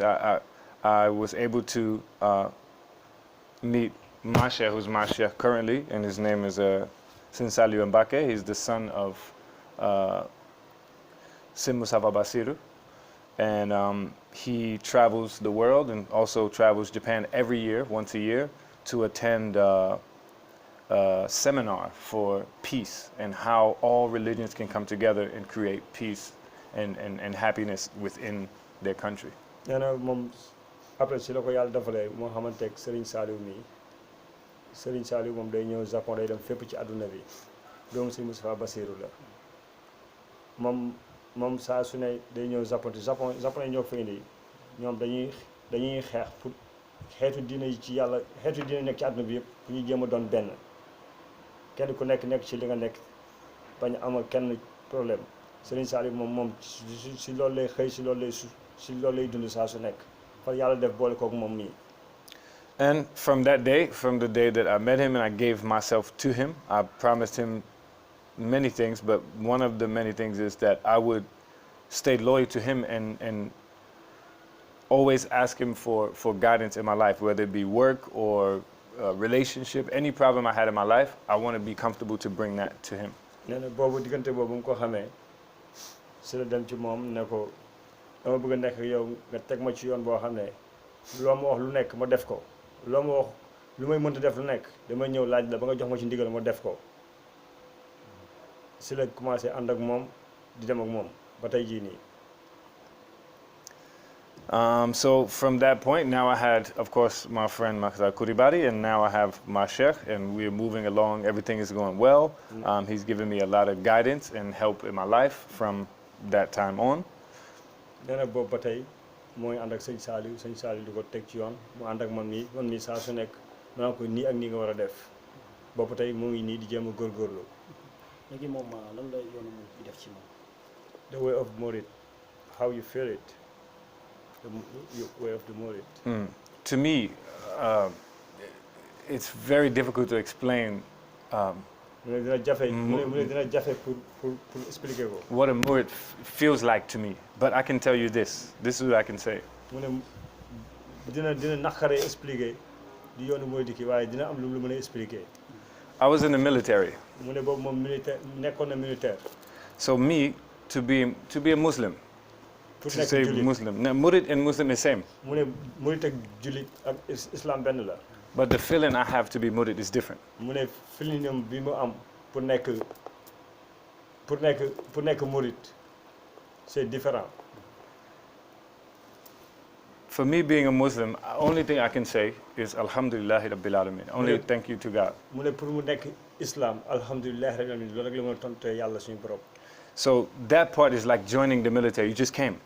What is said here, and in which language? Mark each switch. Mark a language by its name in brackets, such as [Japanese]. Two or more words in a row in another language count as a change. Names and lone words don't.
[English] I was able to meet my sheikh, who's my sheikh currently, and his name is Saliou MBACKE. He's the son of Moustapha Bassirou, and he travels the world and also travels Japan every year, once a year, to attend a seminar for peace and how all religions can come together and create peace and happiness within their country. [Wolof] nee na moom après si la ko yàlla defalee moo xamanteeg Serigne Saliou mii Serigne Saliou moom day ñëw Japon day dem fépp ci àdduna bi doomu si Moustapha Bassirou la moom saa su ne day ñëw Japon te Japon yi ñoo fa indi ñoom dañuy xeex pour xeetu diine yi ci yàlla xeetu diine nekk ci àdduna bi yëpp pour ñu jéem a doon benn kenn ku nekk ci li nga nekk bañ a amal kenn problème Serigne Saliou moom si loolu lay xëy si loolu lay dund saa su nekk fa yàlla def boole kooku moom mii. [English] And from that day, from the day that I met him and I gave myself to him, I promised him many things, but one of the many things is that I would stay loyal to him and always ask him for guidance in my life, whether it be work or relationship, any problem I had in my life, I want to be comfortable to bring that to him. [Wolof] nee na boobu diggante boobu mu ko xamee si la dem ci moom ne ko dama bëgg a nekk ak yow nga teg ma ci yoon boo xam ne loo ma wax lu nekk ma def ko loo ma wax lu may mënta def lu nekk damay ñëw laaj la ba nga jox ma ci ndigal ma def ko si la commencé ànd ak moom di dem ak moom ba tey jii nii. [English] So from that point, now I had, of course, my friend Makza Kuribari, and now I have my sheikh, and we're moving along. Everything is going well. He's given me a lot of guidance and help in my life from that time on. [Wolof] nee na boobu ba tey mooy ànd ak sëñ Saliou di ko teg ci yoon mu ànd ak man mii saa su nekk ma ko nii ak nii nga war a def boobu tey mu ngi nii di jéem a góorgóorlu. léegi moom lan la yoonu mu di def ci moom. [English] The way of Mouride, how you feel it. The way of the Mouride. To me, it's very difficult to explain [Wolof] dina jafe [French] pour expliquer [Wolof] ko. [English] what a Mouride feels like to me. But I can tell you this. This is what I can say. [Wolof] dina naqaree expliquer di yoonu Mouride ki waaye dina am lu mën a expliquer. [English] I was in the military. [Wolof] mu ne boobu moom militaire nekkoon na militaire. [English] So me, to be a Muslim, to say Muslim. Now, Mouride and Muslim is same. [Wolof] mu ne Mouride ak jullit ak islam benn la. [English] But the feeling I have to be Mouride is different. [Wolof] mu ne feeling bi mu am pour nekk Mouride [French] c'est différent. [English] For me being a Muslim, the only thing I can say is [Arabic] Alhamdulillahi Rabbil Alameen. [English] Only thank you to God. [Wolof] mu ne pour mu nekk islam [Arabic] alhamdulillahi Rabbil Alameen [Wolof] loolu rek la mën a tontu yàlla suñu borom. [English] So that part is like joining the military. You just came.